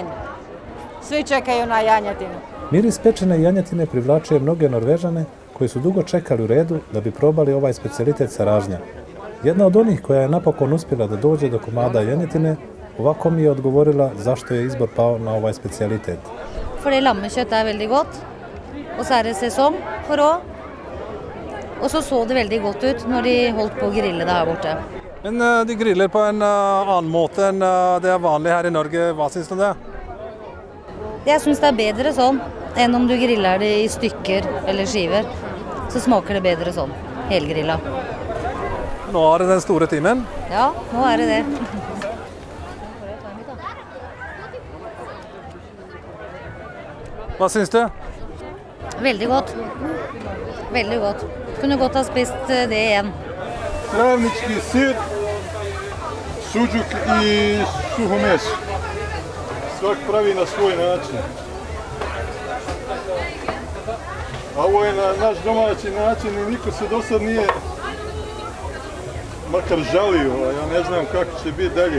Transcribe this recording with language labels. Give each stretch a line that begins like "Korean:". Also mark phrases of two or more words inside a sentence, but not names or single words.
Bosnian: Svi čekaju na janjetinu. Miris pečene janjetine privlačuje mnoge Norvežane koji su dugo čekali u redu da bi probali ovaj specijalitet sa ražnja. Jedna od onih koja je napokon uspjela da dođe do komada janjetine, ovako mi je odgovorila zašto je izbor pao na ovaj specijalitet.
Norwegian: Fordi lammekjøtt er veldig godt, og så er det sesong for rå. Og så det veldig godt ut når de holdt på å grille det her borte. Men de griller på en annen måte enn det er vanlig her i Norge. Hva syns du om det? Jeg syns det er bedre sånn enn om du griller det i stykker eller skiver. Så smaker det bedre sånn, helgrilla. Nå er det den store timen? Ja, nå er det det. Hva syns du? Veldig godt. Veldig godt. Kunne godt ha spist det igjen.
Bosnian: Travnički sir, suđuk i suho meso. Svak pravi na svoj način. A ovo je na naš domaći način i niko se do sad nije makar žalio, a ja ne znam kako će biti dalje.